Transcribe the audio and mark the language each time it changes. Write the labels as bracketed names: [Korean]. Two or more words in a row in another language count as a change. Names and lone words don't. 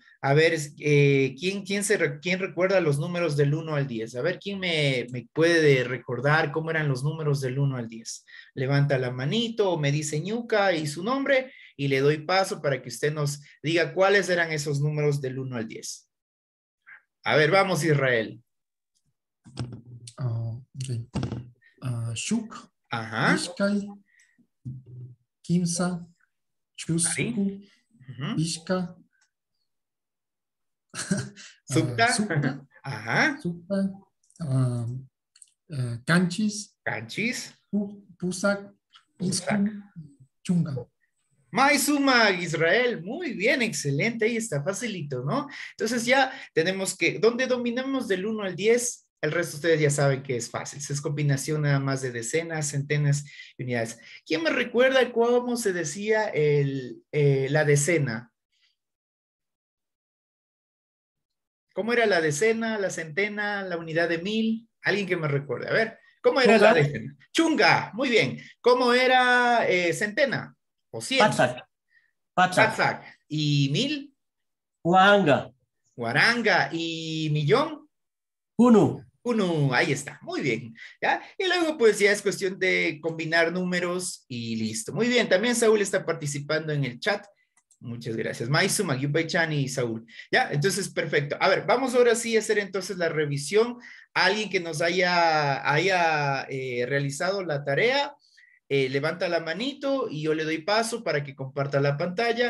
[Spanish] A ver, ¿quién recuerda los números del 1 al 10? A ver, ¿quién me puede recordar cómo eran los números del 1 al 10? Levanta la manito o me dice Ñuka y su nombre y le doy paso para que usted nos diga cuáles eran esos números del 1 al 10. A ver, vamos, Israel. [Quechua] Okay. Shuk, [Spanish] Ajá. [Quechua] Ishkai, Kimsa, Chusku, [Spanish] Ahí. [Quechua] Ishka, Supta. Supta, [Spanish] Ajá. [Quechua] Supta, Canchis, Canchis. Pusak, Pusak. Isku, Chunga. Maizuma, Israel, [Spanish] muy bien, excelente, ahí está, facilito, ¿no? Entonces ya tenemos que, donde dominamos del 1 al 10, el resto ustedes ya saben que es fácil, es combinación nada más de decenas, centenas y unidades. ¿Quién me recuerda cómo se decía la decena? ¿Cómo era la decena, la centena, la unidad de 1000? Alguien que me recuerde, a ver, ¿cómo era la decena? Chunga, muy bien. ¿Cómo era centena? O 100. [Quechua] Patzak. [Spanish] Patzak. ¿Y 1000? [Quechua] Huanga. Guaranga. [Spanish] ¿Y millón? [Quechua] Unu. [Spanish] Uno, ahí está, muy bien, ¿ya? Y luego pues ya es cuestión de combinar números y listo. Muy bien, también Saúl está participando en el chat. Muchas gracias. Maisuma, Yubay-chan y Saúl. Ya, entonces perfecto. A ver, vamos ahora sí a hacer entonces la revisión. Alguien que nos haya realizado la tarea, levanta la manito y yo le doy paso para que comparta la pantalla.